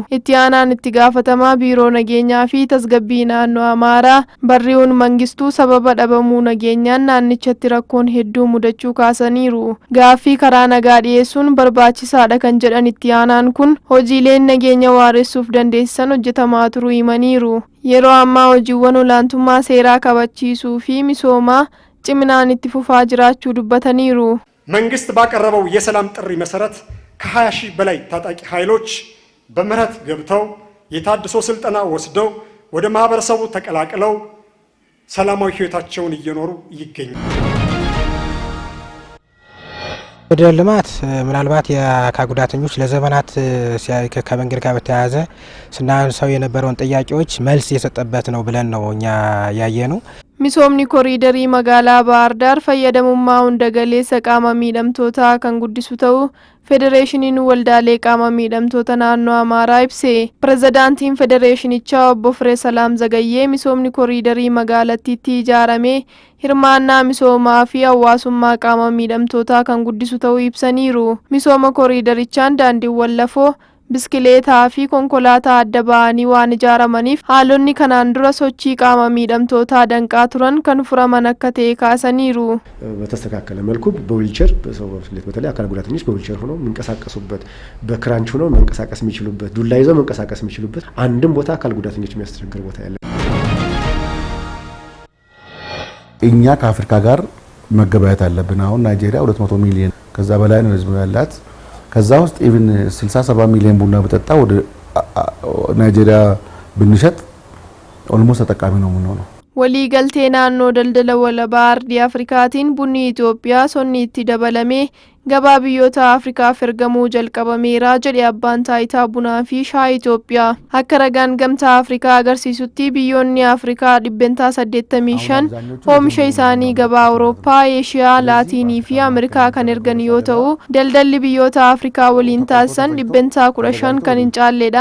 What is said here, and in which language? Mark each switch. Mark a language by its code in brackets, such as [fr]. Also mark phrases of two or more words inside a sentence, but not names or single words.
[om] Itti aanaan itti gaafatamaa biiroo nageenyaa fi tasgabbii naannoo Amaaraa Barriiwwan Mangistuu sababa dhabamuu nageenyaan naannichatti rakkoon hedduu mudachuu kaasaniiru. Gaaffii karaa nagaa dhiyeessuun barbaachisaadha kan jedhan itti aanaan kun hojiileen nageenya waaressuuf dandeessisan hojjetamaa turuu himaniiru. Yeroo ammaa hojiiwwan olaantummaa seeraa kabachiisuu fi misoomaa ciminaan itti fufaa jiraachuu dubbataniiru. [am] መንግስት ባቀረበው የሰላም ጥሪ መሰረት ከ20 ሺህ በላይ ታጣቂ ኃይሎች በምህረት ገብተው የታድሶ ስልጠና ወስደው ወደ ማህበረሰቡ ተቀላቅለው ሰላማዊ ህይወታቸውን እየኖሩ ይገኛሉ። ወደ ልማት ምናልባት የአካል ጉዳተኞች ለዘመናት ከመንገድ ጋር በተያያዘ ስናነሳው የነበረውን ጥያቄዎች መልስ የሰጠበት ነው ብለን ነው እኛ ያየነው። [om] Misoomni koriidarii magaalaa Baahar Daar fayyadamummaa hunda galeessa qaama miidhamtootaa kan guddisu ta'uu Federeeshiniin Waldaalee Qaama Miidhamtoota Naannoo Amaaraa ibse. Pirezidaantiin Federeeshinichaa obbo Firee Salaam Zagayyee misoomni koriidarii magaalattiitti ijaaramee hirmaannaa misoomaa fi hawaasummaa qaama miidhamtootaa kan guddisu ta'uu ibsaniiru. Misooma koriidarichaan daandiiwwan lafoo biskileetaa fi konkolaataa adda ba'anii waan ijaaramaniif haalonni kanaan dura sochii qaama miidhamtootaa danqaa turan kan furaman akka ta'e kaasaniiru. [am] በተስተካከለ መልኩ በዊልቸር በሰው ብስክሌት በተለይ አካል ጉዳተኞች በዊልቸር ሆነው መንቀሳቀሱበት በክራንች ሆነው መንቀሳቀስ የሚችሉበት ዱላ ይዘው መንቀሳቀስ የሚችሉበት አንድም ቦታ አካል ጉዳተኞች የሚያስቸግር ቦታ ያለ እኛ ከአፍሪካ ጋር መገበያየት አለብን። አሁን ናይጄሪያ 200 ሚሊዮን ከዛ በላይ ነው ህዝብ ያላት ከዛ ውስጥ ኢቭን 67 ሚሊዮን ቡና በጠጣ ወደ ናይጄሪያ ብንሸጥ ኦልሞስት ተጠቃሚ ነው የምንሆነው። [om] waliigaltee naannoo daldala walabaa ardii Afrikaatiin bunni Itoophiyaa sonni itti dabalame gabaa biyyoota Afrikaaf ergamuu jalqabameera jedhe abbaan taayitaa bunaa fi shaayii Itoophiyaa. Akka ragaan gamtaa Afrikaa agarsiisutti biyyoonni Afrikaa 85 oomisha isaanii gabaa Awurooppaa, Eeshiyaa, Laatiinii fi Ameerikaa kan ergan yoo ta'u daldalli biyyoota Afrikaa waliin taasisan 15 kan hin caalledha.